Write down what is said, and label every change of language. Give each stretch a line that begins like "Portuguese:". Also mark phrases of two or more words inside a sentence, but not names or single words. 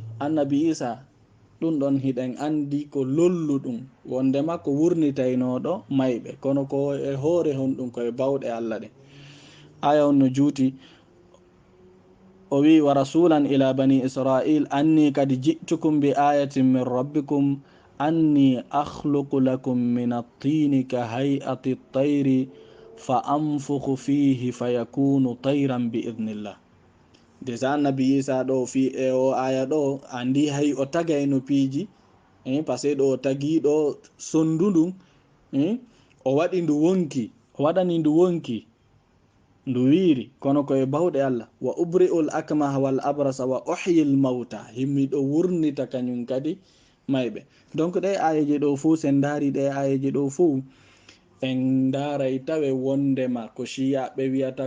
Fula: Annabi isa ɗum ɗon hiɗen andi ko lolluɗum wondema ko wurnitaynoɗo mayɓe, kono ko e hoore honɗum koye bawɗe allah ɗe.
Arabic: aya on no juuti o wi ورسولا إلى بني إسرائيل أني قد جئتكم بآية من ربكم أني أخلق لكم من الطين كهيئة الطير فأنفخ فيه فيكون طيرا بإذن الله.
Fula: déjà annabi isa ɗo fi e o aya ɗo andi hay o tagay no piiji
French: par ce que
Fula: ɗo o tagi ɗo sondudum o waɗi ndu wonki, o waɗani ndu wonki ndu wiiri kono koye bawɗe allah.
Arabic: وأبرئ الأكمه والأبرص وأحيي الموتى, himmi ɗo wurnita kañum kadi mayɓe.
Fula: donc ɗe ayeje ɗo fuu sen daari ɗe ayeje ɗo fuu en daray tawe wondema ko shiyaɓe wiyata